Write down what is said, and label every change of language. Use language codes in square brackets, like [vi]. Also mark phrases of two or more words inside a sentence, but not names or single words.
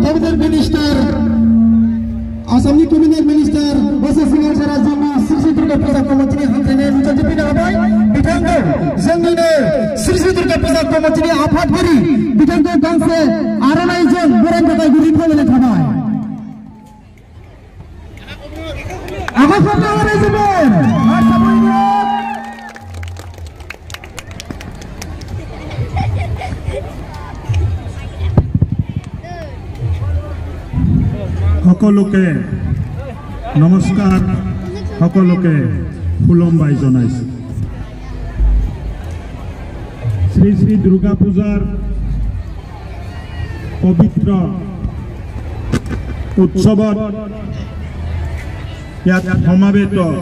[brx] केबिनेट मिनिस्टार बसा सिंह सारा जोंनि श्री दुर्गा पूजा कमिटिनि हामलायनाय नुजाथिफैनो हाबाय बिथांखौ जोंनिनो श्री दुर्गा पूजा कमिटिनि आफादगिरि बिथांखौ गांसे आर'नाइजों बरायनो थाखाय गुरै खावलायनाय थाबाय आफादफोरनो रायजोफोर [as] সকলোকে নমস্কাৰ সকলোকে ফুলম্বাই জনাইছো শ্ৰী শ্ৰী দুৰ্গা পূজাৰ পবিত্ৰ উৎসৱত ইয়াত সমাবেত